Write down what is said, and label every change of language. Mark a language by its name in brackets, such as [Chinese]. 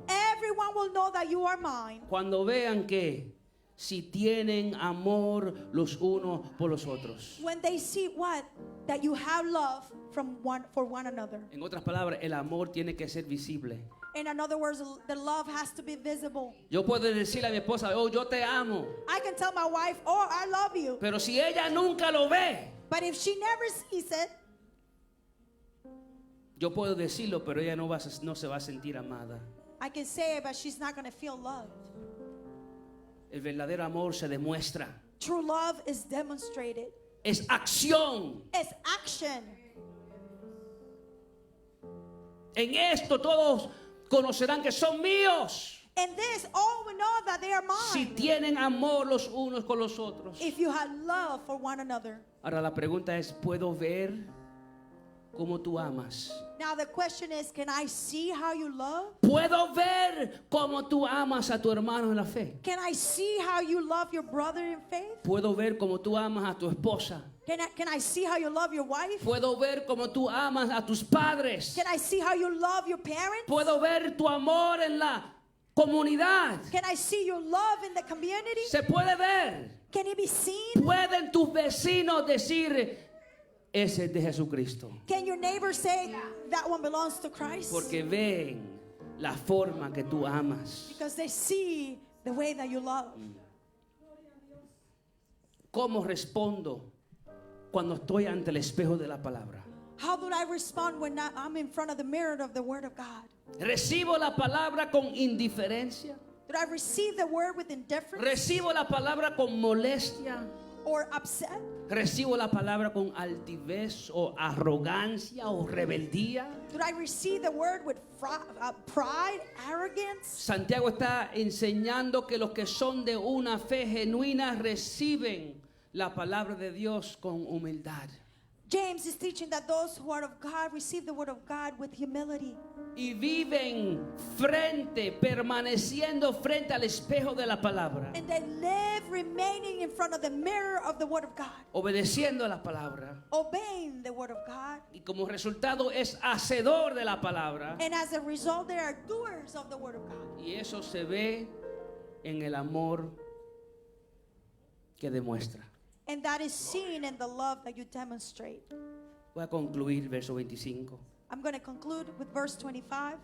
[English] Everyone will know that you are mine [Spanish] cuando vean que si tienen amor los unos por los otros. [English] when they see what? That you have love for one another. [Spanish] En otras palabras, el amor tiene que ser visible. [English] In other words, the love has to be visible. [Spanish] Yo puedo decirle a mi esposa, oh, yo te amo, [English] I can tell my wife, oh, I love you. [Spanish] pero si ella nunca lo ve, [English] But if she never sees it, [Spanish] yo puedo decirlo, pero ella no se va a sentir amada. [English] I can say it, but she's not going to feel loved. [Spanish] El verdadero amor se demuestra. [English] True love is demonstrated. [Spanish] Es acción. [English] It's action. [Spanish] En esto todos conocerán que son míos. [English] In this, all will know that they are [Spanish] Si [English] mine. [Spanish] tienen amor los unos con los otros. [English] If you have love for one another. [Spanish] Ahora la pregunta es, ¿puedo ver cómo tú amas? [English] Now the question is, can I see how you love? [Spanish] ¿Puedo ver cómo tú amas a tu hermano en la fe? [English] Can I see how you love your brother in faith? [Spanish] ¿Puedo ver cómo tú amas a tu esposa? [English] Can I see how you love your wife? [Spanish] ¿Puedo ver cómo tú amas a tus padres? [English] Can I see how you love your parents? [Spanish] ¿Puedo ver tu amor en la comunidad? [English] Can I see your love in the community? [Spanish] ¿Se puede ver? [English] Can it be seen? [Spanish] ¿Pueden tus vecinos decir, ese es de Jesucristo? [English] Can your neighbor say that one belongs to Christ? [Spanish] Porque ven la forma que tú amas. [English] Because they see the way that you love. [Spanish] ¿Cómo respondo cuando estoy ante el espejo de la palabra? [English] How do I respond when I'm in front of the mirror of the Word of God? [Spanish] ¿Recibo la palabra con indiferencia? [English] Do I receive the Word with indifference [Spanish] ¿Recibo la palabra con molestia? [English] or upset? [Spanish] ¿Recibo la palabra con altivez o arrogancia o rebeldía? [English] Do I receive the Word with pride, arrogance? [Spanish] Santiago está enseñando que los que son de una fe genuina reciben la palabra de Dios con humildad. [English] James is teaching that those who are of God receive the Word of God with humility. [Spanish] Y viven permaneciendo frente al espejo de la palabra. [English] And they live remaining in front of the mirror of the Word of God. [Spanish] Obedeciendo a la palabra. [English] Obeying the Word of God. [Spanish] Y como resultado es hacedor de la palabra. [English] And as a result, they are doers of the Word of God. [Spanish] Y eso se ve en el amor que demuestra. [English] And that is seen in the love that you demonstrate. [Spanish] Voy a concluir verso 25. [English] I'm going to conclude with verse 25.